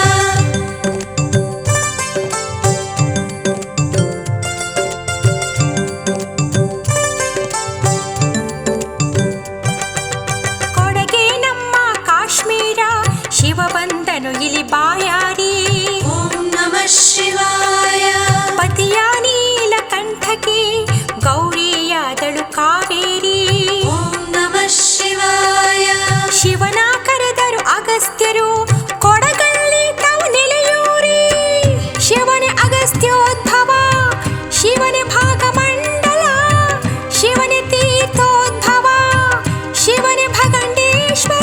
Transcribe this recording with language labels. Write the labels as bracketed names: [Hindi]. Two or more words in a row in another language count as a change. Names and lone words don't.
[Kannada] ಕೊಡಗೆ ನಮ್ಮ ಕಾಶ್ಮೀರ ಶಿವ ಬಂದನು ಇಲ್ಲಿ ಬಾಯಾರಿ. [Sanskrit] ಓಂ ನಮಃ ಶಿವಾಯ [Kannada] ಪತಿಯ ನೀಲಕಂಠಕ್ಕೆ ಗೌರಿಯಾದಳು ಕಾವೇರಿ. [Sanskrit] ಓಂ ನಮಃ ಶಿವಾಯ [Kannada] ಶಿವನ ಕರೆದರು ಅಗಸ್ತ್ಯರು ಕೊಡಗಲ್ಲಿ ತಾವು ನೆಲೆಯೂರಿ. ಶಿವನೇ ಅಗಸ್ತ್ಯೋದ್ಭವ ಶಿವನೇ ಭಾಗಮಂಡಲ ಶಿವನೇ ತೀರ್ಥೋದ್ಭವ ಶಿವನೇ ಭಗಂಡೇಶ್ವರ.